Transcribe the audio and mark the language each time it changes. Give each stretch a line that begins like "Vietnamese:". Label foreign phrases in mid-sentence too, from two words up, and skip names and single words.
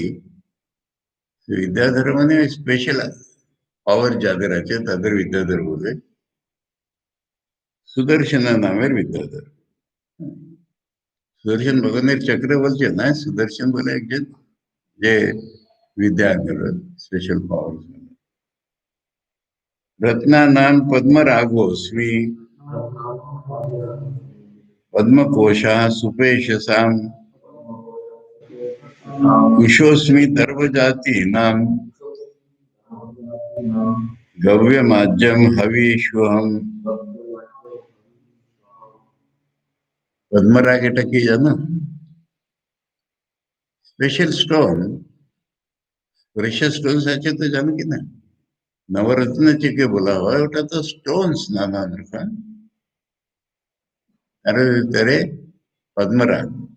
Bangla: বিদ্যাধর মানে
English: special power
Bangla: যাদের আছে তাদের বিদ্যাধর বলে। সুদর্শন নামের বিদ্যাধর, সুদর্শন ভগবানের চক্র বলছে না, সুদর্শন বলে একজন যে বিদ্যা
English: special power.
Sanskrit: रत्नानां पद्मरागोऽस्मि पद्मकोशः सुपेशसां कुशोऽस्मि दर्वजातीनां गव्यमाज्यं हवीष्वहम्।
Bangla: पद्मराग এটা কি জানো?
English: special stone, precious stones
Bangla: আছে তো জানো কি না? নবরত্ন থেকে বলা হয় ওটা তো স্টোনস নানান রকম, তার ভিতরে পদ্মরাগ।